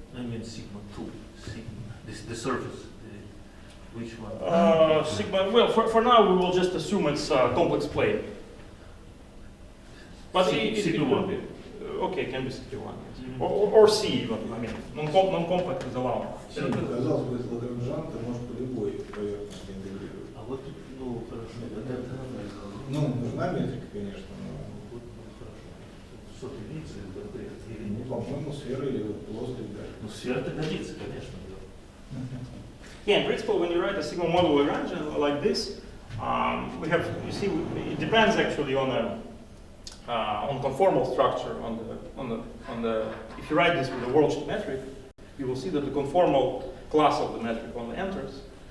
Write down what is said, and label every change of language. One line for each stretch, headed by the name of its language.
English: I mean sigma 2. Sigma. The surface. Which one? Sigma, well, for now we will just assume it's a complex plane. But Sigma 1. Okay, can be sigma 1, yes. Or C even, I mean, non-compact is allowed.
Russian: Казалось бы, Лагранжан ты можешь по любой поверхности интегрировать. А вот, ну, хорошо. Ну, нужна метрика, конечно, но Вот, хорошо. Что ты видишь, или ну, нет? по-моему, сфера или вот плоскость, да. Ну, сфера-то годится, конечно.
English: Yeah, in principle, when you write a sigma model Lagrangian like this, we have, you see, it depends actually on conformal structure on the. If you write this with a worldsheet metric, you will see that the conformal class of the metric only enters.